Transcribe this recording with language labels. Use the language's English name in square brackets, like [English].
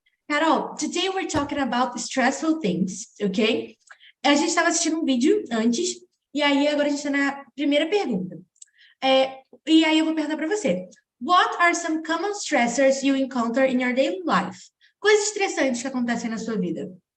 [English] Carol, today we're talking about stressful things, ok? [Portuguese] A gente estava assistindo um vídeo antes, e aí agora a gente está na primeira pergunta. E aí eu vou perguntar para você. [English] What are some common stressors you encounter in your daily life? [Portuguese] Coisas estressantes que acontecem na sua vida.